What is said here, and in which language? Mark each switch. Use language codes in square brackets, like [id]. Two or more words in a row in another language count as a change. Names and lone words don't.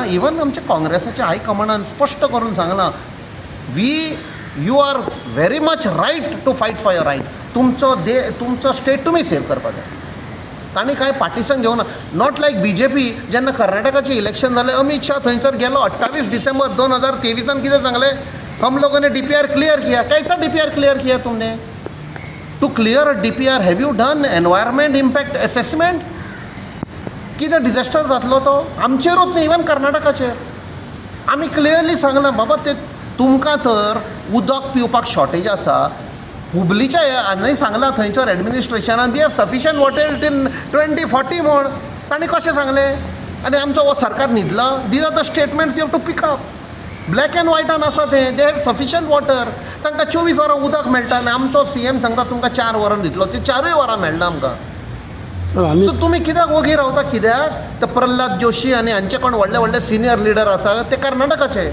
[kok] इवन आमच्या काँग्रेसाच्या हायकमांडान स्पश्ट करून सांगलां, [en] you are very much right to fight for your right. [kok] तुमचो स्टेट तुमी सेव करपाक जाय. तांणी कांय पार्टिशन घेवना. [en] not like BJP. [kok] जेन्ना कर्नाटकाचें इलेक्शन जालें, अमित शाह थंयसर गेलो. 28 डिसेंबर 2023 कितें सांगलें, [hi] हम लोगों ने DPR क्लियर किया. कैसा DPR क्लियर किया तुमने? [en] to clear a DPR have you done environment impact assessment? [kok] कितें डिझास्टर जातलो तो आमचेरूच न्ही, इवन कर्नाटकाचेर. आमी क्लियरली सांगलां, बाबा ते तुमकां तर उदक पिवपाक शॉर्टेज आसा. हुबलीच्या हांणी सांगलां थंयसर एडमिनिस्ट्रेशनान, [en] we have sufficient water till 2040 [kok] म्हूण. तांणी कशें सांगलें? आनी आमचो हो सरकार न्हिदला? [en] these are the statements you have to pick up. black and whiteान [kok] आसा तें. [en] they have sufficient water. [kok] तांकां 24 वरां उदक मेळटा आनी आमचो CM सांगता तुमकां 4 वरां दितलो. ते 4 वरां मेळना आमकां. सो तुमी कित्याक वोगी रावता? कित्याक ते प्रल्हाद जोशी आनी हांचे कोण व्हडले व्हडले सिनियर लिडर आसा ते कर्नाटकाचे.